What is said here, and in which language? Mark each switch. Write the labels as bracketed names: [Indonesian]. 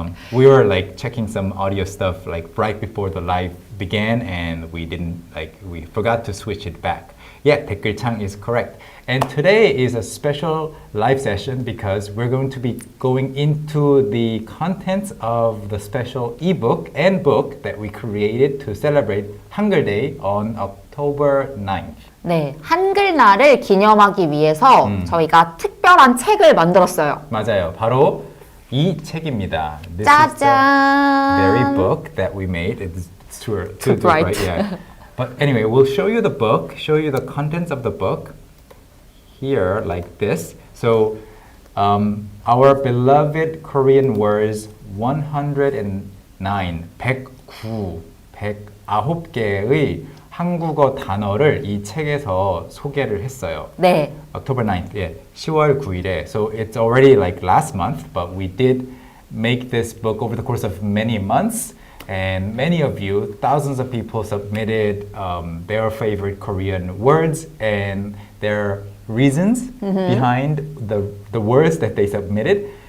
[English] We were like checking some audio stuff like right before the live began, and we forgot to switch it back. Yeah, 댓글창 is correct. And today is a special live session because we're going to be going into the contents of the special ebook and book that we created to celebrate Hangeul Day on October 9th. [Korean] 네, 한글날을 기념하기 위해서 저희가 특별한 책을 만들었어요. 맞아요. 바로 이 책입니다. [English] This [Korean] 짜잔! [English] is the very book that we made. It's too bright. Yeah. But anyway, we'll show you the book, show you the contents of the book here like this. So our beloved Korean words 109, [Korean] 109개의 한국어 단어를 이 책에서 소개를 했어요. 네. [English] October 9th, yeah, [Korean] 10월 9일에. [English] So it's already like last month, but we did make this book over the course of many months. And many of you, thousands of people submitted their favorite Korean words and their reasons behind the words that they submitted.